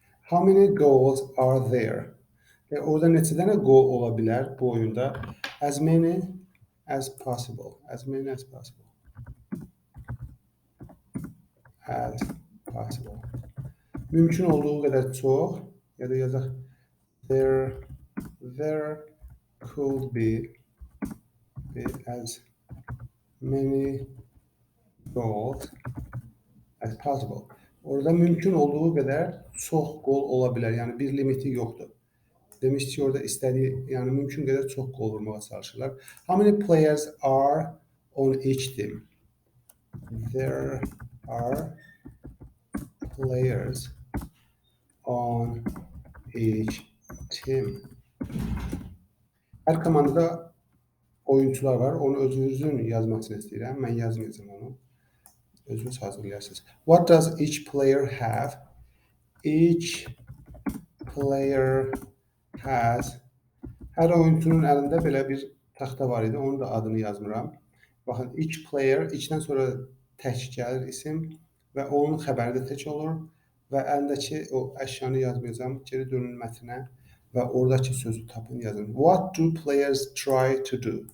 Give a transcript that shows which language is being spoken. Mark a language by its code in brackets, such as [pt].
[en] How many goals are there? [az] Orada neçə dənə gol ola bilər bu oyunda? [en] As many as possible. As many as possible. As possible. [az] Mümkün olduğu qədər çox, ya da yazaq [en] there could be as many goals as possible. [az] Orada mümkün olduğu qədər çox gol ola bilər. Yəni bir limiti yoxdur. Demişdik ki, orada istədiyi, yəni mümkün qədər çox gol vurmağa çalışırlar. [en] How many players are on each team? There are players on each team. [az] Hər komandada oyuncular var. Onu özünüzün yazmasını istəyirəm. Mən yazmayacağım onu. Özünüz hazırlayarsınız. [en] What does each player have? Each player has. [az] Hər oyuncunun əlində belə bir taxta var idi. Onun da adını yazmıram. Baxın, [en] each player, [az] içdən sonra tək gəlir isim və onun xəbəri də tək olur və əlindəki o əşyanı yazmayacağım. Geri dönün mətnə və oradakı sözü tapın, yazın. [en] What do players try to do?